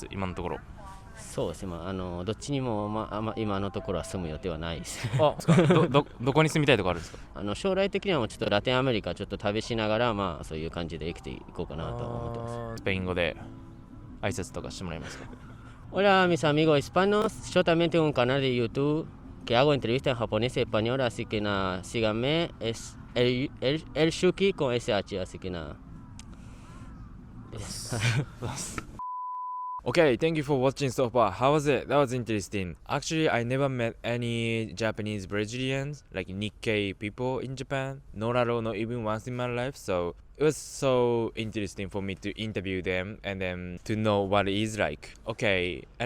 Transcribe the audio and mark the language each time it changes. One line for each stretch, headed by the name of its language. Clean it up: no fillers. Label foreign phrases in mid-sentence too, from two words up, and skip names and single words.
Japanese: 今のところ。そうですね、どっちにも、今のところは住む予定はないです。どこに住みたいとかあるんですか？将来的にはもうちょっとラテンアメリカちょっと旅しながら、そういう感じで生きていこうかなと思ってます。スペイン語で挨拶とかしてもらえますか？
Spanish: Hola mis amigos hispanos, yo también tengo un canal de YouTube que hago entrevistas en japonés y español, así que nada, síganme, es el Shuki con SH, así que nada.
English: Okay, thank you for watching so far. How was it? That was interesting. Actually, I never met any Japanese Brazilians, like Nikkei people in Japan. Not at all, not even once in my life. So it was so interesting for me to interview them and then to know what it is like.